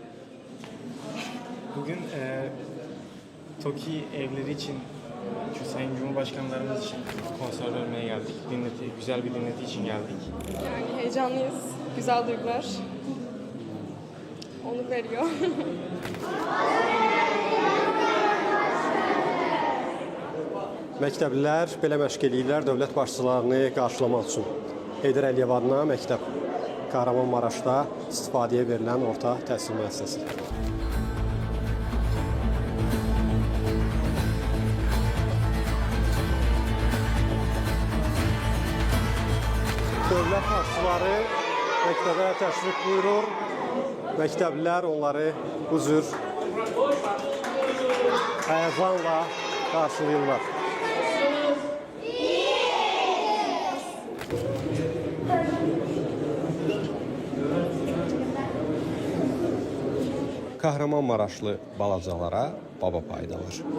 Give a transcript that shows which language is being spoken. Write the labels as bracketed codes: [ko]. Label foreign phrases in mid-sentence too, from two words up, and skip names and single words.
[tr] Bugün TOKİ evleri için, Sayın Cumhurbaşkanlarımız için konser vermeye geldik. Güzel bir dinleti için geldik. Yani heyecanlıyız. Güzel duygular. Onur veriyor. [az] Məktəblilər belə məşq eləyirlər dövlət başçılarını qarşılamaq üçün. Heydər Əliyev adına məktəb Kahramanmaraşda istifadəyə verilən orta təhsil müəssisəsi. Dövlət başçıları məktəbə təşrif buyurur. Məktəblilər onları bu cür həyəcanla qarşılayırlar. Kahramanmaraşlı balacalara baba paydalar.